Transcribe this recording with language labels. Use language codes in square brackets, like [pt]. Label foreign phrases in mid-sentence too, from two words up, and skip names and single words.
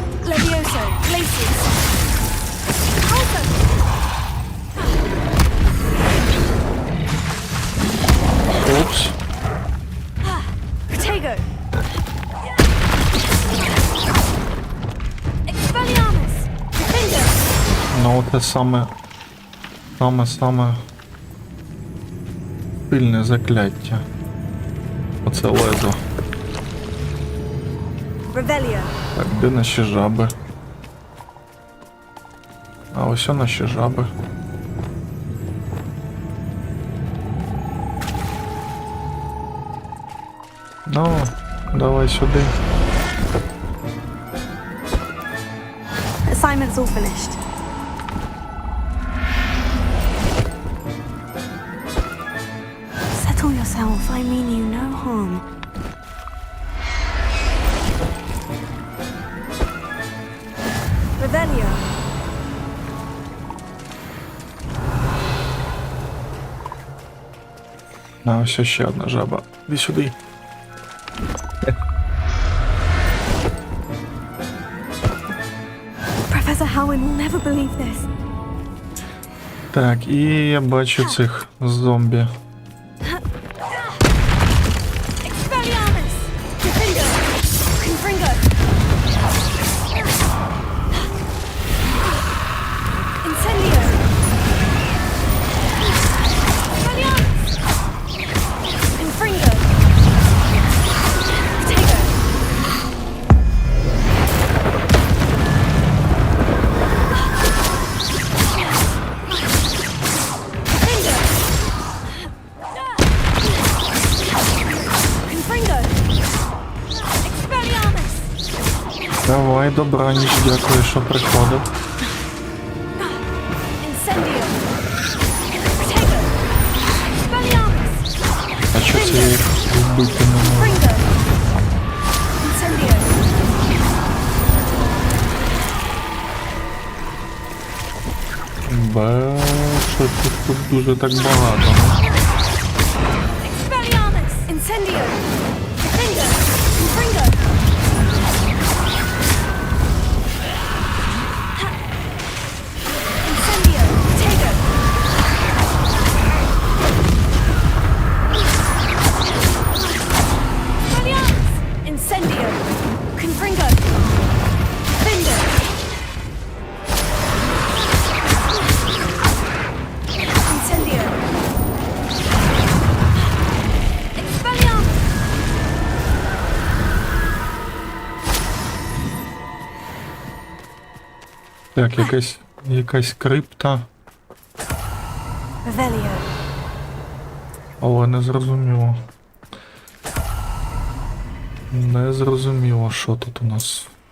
[la] Levioso, glaciers. Also. [uk] Упс. [la] Protego. Expelliarmus. Defender. [uk] Ну, те саме сильне закляття. Оце лезо. [la] Revelio. [uk] Так, де наші жаби? А ось о наші жаби. Ну, давай сюди. [en] Assignment's all finished. Settle yourself. I mean you no harm. [la] Revelio. [uk] А ось ще одна жаба. Іди сюди. [en] Professor Howin will never believe this. [uk] Так, і я бачу цих зомбі. [la] Expelliarmus. Defender. Confringo. Incendio. Expelliarmus. Confringo. Protego. Defender. Confringo. Expelliarmus. [uk] Давай, добраніч, дякую, що приходив. [la] Incendio. Protego. Expelliarmus. [uk] А що це я їх вбити не можу? [la] Confringo. Incendio. [uk] Що тут дуже так багато. Ну? [la] Expelliarmus. Incendio. Defender. Confringo. Incendio. Protego. Expelliarmus. Incendio. Confringo. Defender. Incendio. Expelliarmus. [uk] Так, якась крипта. [la] Revelio. [uk] Але не зрозуміло. Не зрозуміло, що тут у нас.